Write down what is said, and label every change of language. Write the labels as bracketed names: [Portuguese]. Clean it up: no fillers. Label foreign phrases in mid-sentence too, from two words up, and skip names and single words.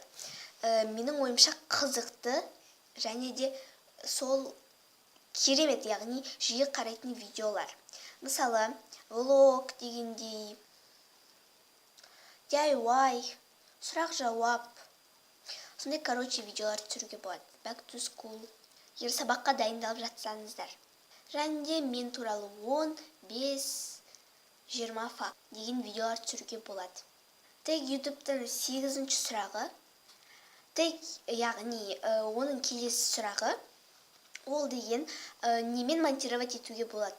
[Kazakh] Менің ойымша қызықты, және де сол керемет, яғни жиі қарайтын видеолар. Мысалы, влог дегендей, DIY, сұрақ-жауап. Сондай, короче, видеолар түсіруге болады. [English] Back to school. [Kazakh] Егер сабаққа дайындалып жатсаңыздар. Және де мен туралы 15-20 факт деген видеолар түсіруге болады. Тек YouTube-тың 8-ші сұрағы, яғни оның келесі сұрағы, ол деген немен монтировать етуге болады?